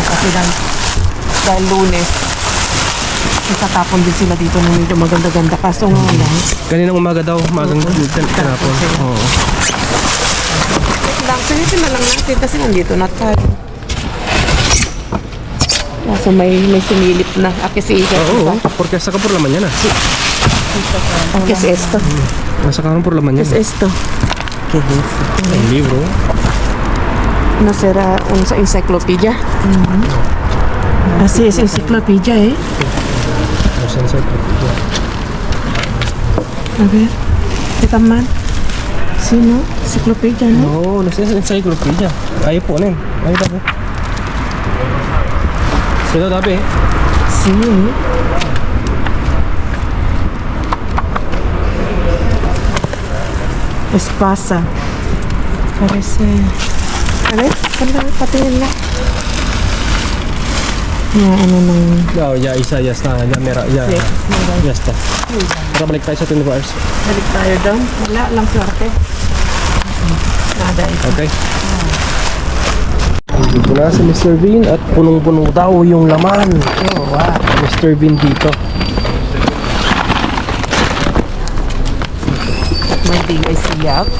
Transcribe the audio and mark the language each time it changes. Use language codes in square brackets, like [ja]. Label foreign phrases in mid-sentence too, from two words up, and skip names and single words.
[tl] Kasi dahil lunes, itatapon din sila dito ng medyo maganda-ganda. Kaso nga lang. Kaninang umaga daw, magang tinapon. Oo. Wait lang, sinisin na lang natin kasi nandito na tayo. Kaso may sumilip na. Akis Isa. Oo, [es] porque saca por la mañana. ¿Qué es esto? La sacaron por la ¿Qué mañana. es esto? ¿Qué es esto? El libro. ¿No será una enciclopedia? Así es, enciclopedia, ¿eh? No sé, encyclopedia. A ver, ¿qué tan mal? Sí, ¿no? Enciclopedia, ¿no? No, no sé, es encyclopedia. Ahí ponen. Ahí dame. Se lo dame. Sí, ¿eh? Espasa. Parece... A ver, [tl] patingin nga. Ano nang... [es] No, ya Isa, ya está. Ya mira, ya. Sí, mira. Ya está. [tl] Tara, balik tayo sa 24 hours. Balik tayo doon. Wala lang swerte. Nada ito. Okay. Dito na si Mr. Bean at punong-puno daw yung laman. Oh, wow. Mr. Bean dito. May bigay siya ako.